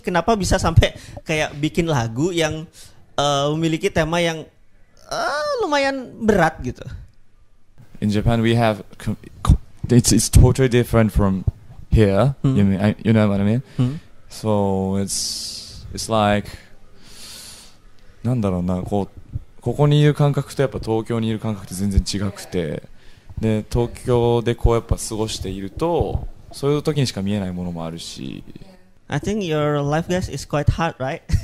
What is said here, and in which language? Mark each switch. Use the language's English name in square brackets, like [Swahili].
[Indonesian] Kenapa bisa sampai kayak bikin lagu yang memiliki tema yang lumayan berat gitu? [English] In Japan, we have it's totally different from here. You know what I mean? So it's like [Japanese] なんだろうな、ここにいる感覚とやっぱ東京にいる感覚って全然違くて、で東京でこうやっぱ過ごしているとそういう時にしか見えないものもあるし。 [English] I think your life guys is quite hard, right?